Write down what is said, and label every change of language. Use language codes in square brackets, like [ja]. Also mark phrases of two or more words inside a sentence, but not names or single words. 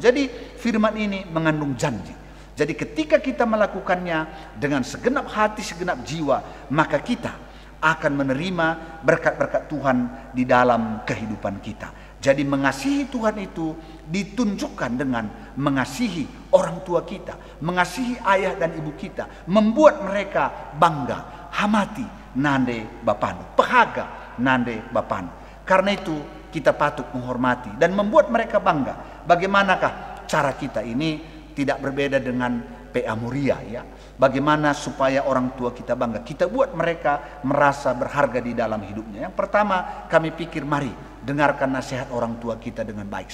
[id] Jadi firman ini mengandung janji. Jadi ketika kita melakukannya dengan segenap hati, segenap jiwa, maka kita akan menerima berkat-berkat Tuhan di dalam kehidupan kita. Jadi mengasihi Tuhan itu ditunjukkan dengan mengasihi orang tua kita, mengasihi ayah dan ibu kita, membuat mereka bangga. [btx] Hamati nande bapanu, pehaga nande bapanu. [id] Karena itu kita patut menghormati dan membuat mereka bangga. Bagaimanakah cara kita ini tidak berbeda dengan PA Muria ya. Bagaimana supaya orang tua kita bangga? Kita buat mereka merasa berharga di dalam hidupnya. Yang pertama kami pikir mari dengarkan nasihat orang tua kita dengan baik.